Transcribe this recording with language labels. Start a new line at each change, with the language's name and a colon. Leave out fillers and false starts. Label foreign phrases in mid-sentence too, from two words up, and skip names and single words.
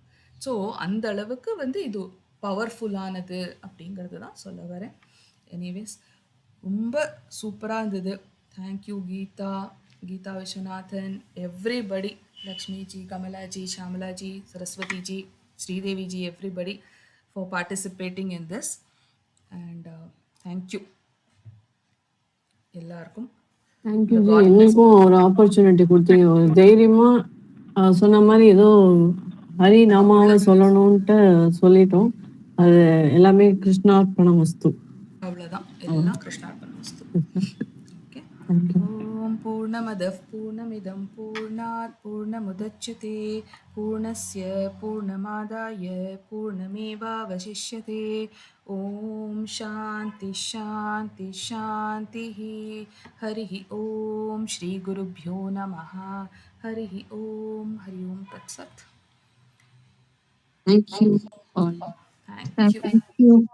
Tamil: ஸோ அந்த அளவுக்கு வந்து இது பவர்ஃபுல்லானது அப்படிங்கிறது தான் சொல்ல வரேன். எனிவேஸ், ரொம்ப சூப்பராக இருந்தது.
English: தேங்க்யூ கீதா விஸ்வநாதன், எவ்ரிபடி, லக்ஷ்மிஜி, கமலாஜி, ஷாமலாஜி, சரஸ்வதிஜி, ஸ்ரீதேவிஜி, everybody for participating in this. And thank you எல்லாருக்கும். தேங்க்யூ ஜி.
Tamil: எங்களுக்கும் ஒரு ஆப்பர்ச்சுனிட்டி கொடுத்தீங்க. ஒரு தைரியமா சொன்ன மாதிரி ஏதோ ஹரி நாமாவை சொல்லணும்ட்டு சொல்லிட்டோம். அது எல்லாமே
Sanskrit: कृष्णार्पणं वस्तु.
Tamil: அவ்வளோதான், எல்லாம்
Sanskrit: कृष्णार्पणं वस्तु. ஓகே. ओम् पूर्णमदः पूर्णमिदं पूर्णात् पूर्णमुदच्यते पूर्णस्य पूर्णमादाय पूर्णमेवावशिष्यते. ओम् शान्ति शान्ति शान्तिः. हरिः ओम् श्री गुरुभ्यो नमः. हरिः ओम्। हरि ओम् तत्सत्.
English: Thank you all. Thank you. Thank you.